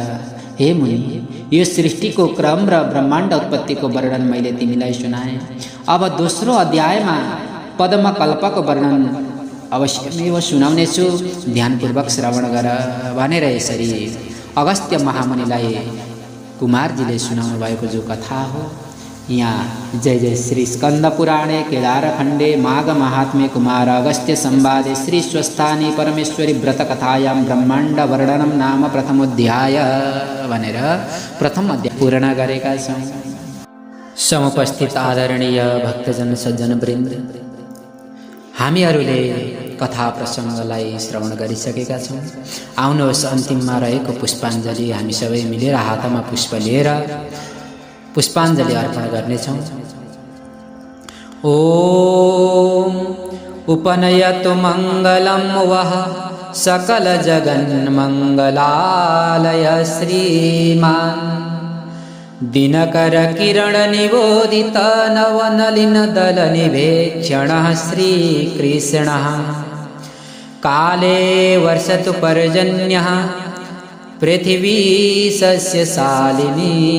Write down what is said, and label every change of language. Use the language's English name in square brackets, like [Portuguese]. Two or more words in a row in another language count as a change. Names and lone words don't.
[Nepali] हे मुनि, यो सृष्टिको क्रम र ब्रह्माण्ड उत्पत्तिको वर्णन मैले तिमीलाई सुनाएँ। अब दोस्रो अध्यायमा पद्मकल्पको वर्णन अवश्यमेव सुनाउनेछु, ध्यानपूर्वक श्रवण गर भनेर यसरी अगस्त्य महामुनिलाई कुमारजीले सुनाउनु भएको जो कथा हो, यहाँ जय जय [Sanskrit] श्री स्कंद पुराणे केदारखण्डे माघ महात्म्ये कुमार अगस्त्य संवादे श्री स्वस्थानी परमेश्वरी व्रत कथायां ब्रह्माण्ड वर्णनम नाम प्रथमोध्याय [Nepali] भनेर प्रथम अध्याय पूर्ण गरेका छौं। समुपस्थित आदरणीय भक्तजन सज्जन वृन्द, हामीहरूले कथा प्रसङ्गलाई श्रवण गरिसकेका छौँ। आउनुहोस्, अन्तिममा रहेको पुष्पाञ्जलि हामी सबै मिलेर हातमा पुष्प लिएर पुष्पाञ्जलि अर्पण गर्नेछौँ। [Sanskrit] ओम उपनयतु मङ्गलं वः सकल जगन्मङ्गलालय श्रीमान् दिनकर किरण निबोधित नवनलिन दल निभेक्षणः श्रीकृष्णः काले वर्षतु पर्जन्यः पृथिवी सस्यशालिनी